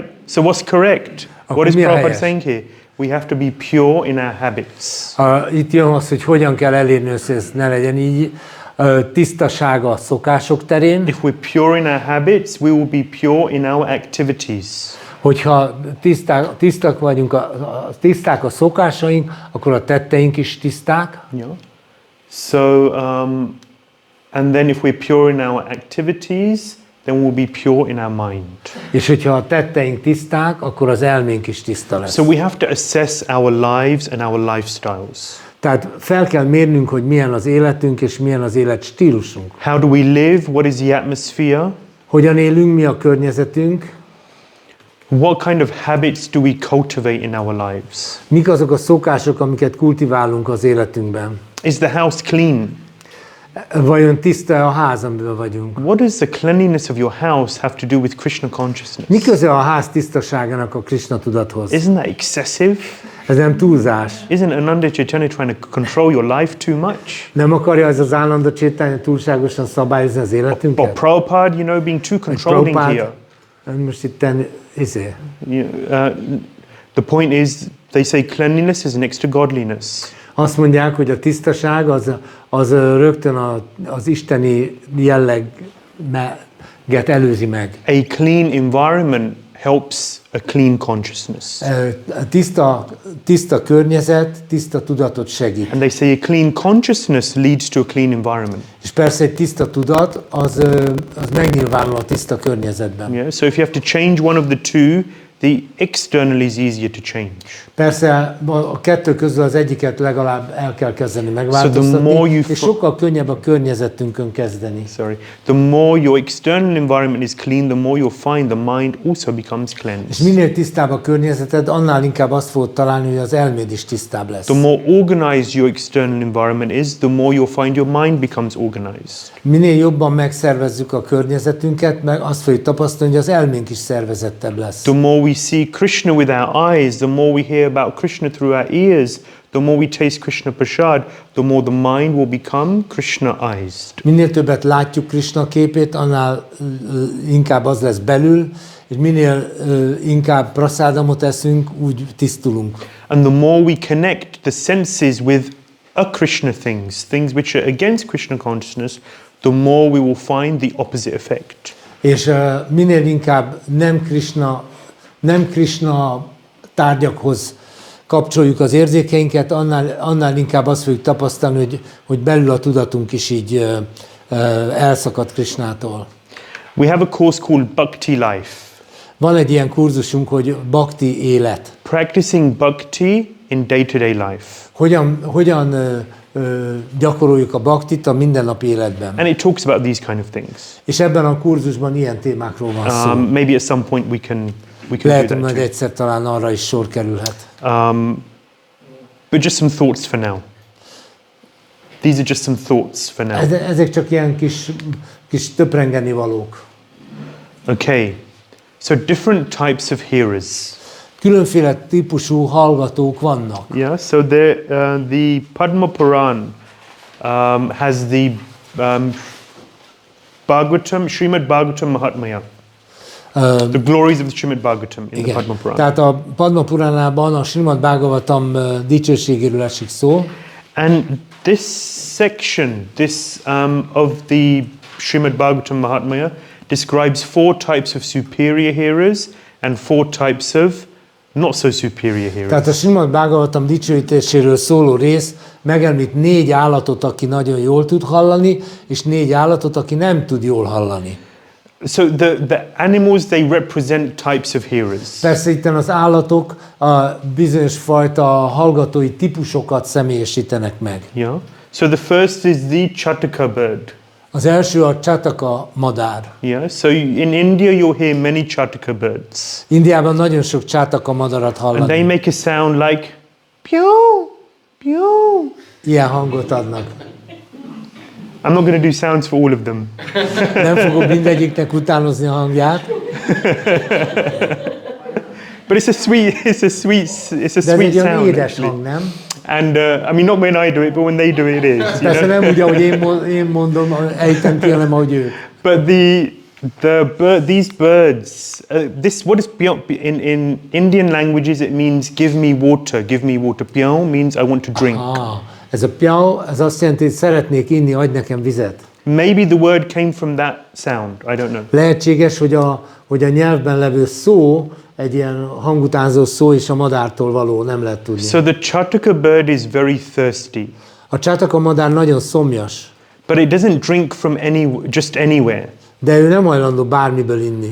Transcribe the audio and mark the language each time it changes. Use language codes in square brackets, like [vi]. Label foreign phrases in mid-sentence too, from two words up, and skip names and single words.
[en] So what's correct? What is [hu] mi a Prabhupada helyes? [en] saying here? We have to be pure in our habits. [hu] Itt jön az, hogy hogyan kell elérni, hogy ez ne legyen így. Tisztasága a szokások terén. [en] If we're pure in our habits, we will be pure in our activities. [hu] Hogyha tiszták vagyunk, tiszták a szokásaink, akkor a tetteink is tiszták. [en] Yeah. So, and then if we're pure in our activities, then we'll be pure in our mind. [hu] És hogyha a tetteink tiszták, akkor az elménk is tiszta lesz. [en] So we have to assess our lives and our lifestyles. [hu] Tehát fel kell mérnünk, hogy milyen az életünk, és milyen az életstílusunk. [en] How do we live? What is the atmosphere? [hu] Hogyan élünk, mi a környezetünk, [en] What kind of habits do we cultivate in our lives? [hu] mik azok a szokások, amiket kultiválunk az életünkben. [en] Is the house clean? [hu] Vajon tiszta a ház, amiben vagyunk? [en] What does the cleanliness of your house have to do with Krishna consciousness? [hu] Mi köze a ház tisztaságának a Krishna tudathoz? [en] Isn't that excessive? [hu] Ez nem túlzás. [en] Isn't Ānanda Caitanya trying to control your life too much? [hu] Nem akarja ez az Ānanda Caitanya túlságosan szabályozni az [en] Or [hu] életünket? [en] Prabhupada, being too controlling here. [hu] Most itt [en] The point is, they say cleanliness is next to godliness. [hu] azt mondják, hogy a tisztaság az rögtön az isteni jelleget előzi meg. [en] A clean environment helps a clean consciousness. [hu] Tiszta környezet, tiszta tudatot segít. [en] And they say a clean consciousness leads to a clean environment. [hu] És persze egy tiszta tudat, az megnyilvánul a tiszta környezetben. [en] Yeah. So if you have to change one of the two, the external is easier to change. [hu] Persze a kettő közül az egyiket legalább el kell kezdeni [en] So the [hu] megváltoztatni, [en] more you [hu] és sokkal könnyebb a környezetünkön kezdeni. [en] The more your external environment is clean, the more you'll find the mind also becomes [hu] És [en] cleansed. [hu] minél tisztább a környezeted, annál inkább azt fogod találni, hogy az elméd is tisztább lesz. [en] The more organized your external environment is, the more you'll find your mind becomes organized. [hu] Minél jobban megszervezzük a környezetünket, meg azt fogjuk tapasztalni, hogy az elménk is szervezettebb lesz. [en] The more we see Krishna with our eyes, the more we hear about Krishna through our ears, the more we taste Krishna prasad, the more the mind will become Krishna-ized. [hu] Minél többet látjuk Krishna képét, annál inkább az lesz belül, és minél inkább prasádamot eszünk, úgy tisztulunk. [en] And the more we connect the senses with a-Krishna things, things which are against Krishna consciousness, the more we will find the opposite effect. [hu] És minél inkább nem Krishna tárgyakhoz kapcsoljuk az érzékeinket, annál inkább azt fogjuk tapasztalni, hogy belül a tudatunk is így elszakad Krishnától. [en] We have a course called Bhakti Life. [hu] Van egy ilyen kurzusunk, hogy Bhakti élet. [en] Practicing Bhakti in day-to-day life. [hu] Hogyan gyakoroljuk a bhaktit a mindennapi életben. [en] And it talks about these kind of things. [hu] És ebben a kurzusban ilyen témákról van szó. [en] Maybe at some point we can [hu] Lehet, [en] do [hu] hogy [en] that [hu] majd [en] too. [hu] egyszer talán arra is sor kerülhet. [en] But just some thoughts for now. These are just some thoughts for now. [hu] Ezek csak ilyen kis töprengeni valók. [en] Okay, so different types of hearers. [hu] Különféle típusú hallgatók vannak. [en] Yeah, so the Padma Puran has the Bhagavatam, Śrīmad-Bhāgavatam Mahatmya. The glories of the Śrīmad-Bhāgavatam in the Padma Puran. [hu] Tehát a Padma Puránában a Śrīmad-Bhāgavatam dicsőségéről esik szó. [en] And this section, of the Śrīmad-Bhāgavatam Mahatmya describes 4 types of superior hearers and 4 types of not so superior hearers. [hu] Tehát a Śrīmad-Bhāgavatam dicsőítéséről szóló rész megemlít 4 állatot, aki nagyon jól tud hallani, és 4 állatot, aki nem tud jól hallani. [en] So the animals, they represent types of hearers. [hu] Persze itt az állatok a bizonyos fajta hallgatói típusokat személyesítenek meg. [en] Yeah. So the first is the Chataka bird. [hu] Az első a csataka madár. [en] Yeah. So in India you'll hear many Chataka birds. [hu] Indiában nagyon sok csataka madarat [en] And they [hu] hallani. [en] make a sound like pew, pew. [hu] Ilyen hangot adnak. [en] I'm not going to do sounds for all of them. [hu] Nem fogok mindegyiknek utánozni a hangját. [en] But it's a sweet [hu] De ez [en] sweet [hu] egy olyan [en] sound. [hu] édes [en] Actually. [hu] hang, nem? [en] And I mean, not when I do it, but when they do it, it is. You [hu] Persze [en] know? [hu] nem úgy, ahogy én mondom, ejtem ki, hanem ahogy ők. [en] But these birds, what is beyond, in Indian languages it means give me water, give me water. Pyo means I want to drink. [hu] Ez a piao, ez azt jelenti, hogy szeretnék inni, adj nekem vizet. [en] Maybe the word came from that sound. I don't know. [hu] Lehetséges, hogy a nyelvben levő szó egy ilyen hangutánzó szó és a madártól való, nem lehet tudni. [en] So the Chataka bird is very thirsty, [hu] A csataka madár nagyon szomjas, [en] but it doesn't drink from just anywhere. [hu] de ő nem hajlandó bármiből inni.